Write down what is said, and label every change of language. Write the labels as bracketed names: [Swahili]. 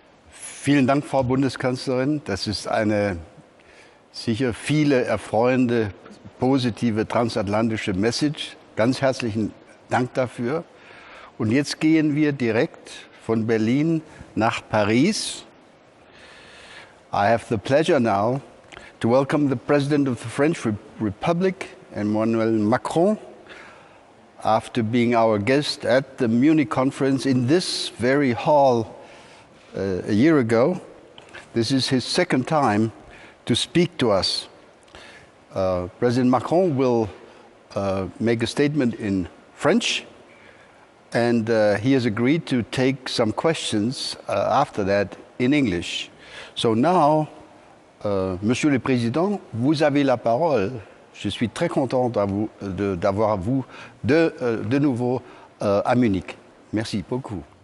[German] Vielen Dank, Frau Bundeskanzlerin. Das ist eine sicher viele erfreuende, positive transatlantische Message. Ganz herzlichen Dank dafür. Und jetzt gehen wir direkt von Berlin nach Paris. [English] I have the pleasure now to welcome the President of the French Republic, Emmanuel Macron, after being our guest at the Munich Conference in this very hall a year ago. This is his second time to speak to us. President Macron will make a statement in French, and he has agreed to take some questions after that in English. So now, [French] Monsieur le Président, vous avez la parole. Je suis très content d'avoir vous de nouveau à Munich. Merci beaucoup.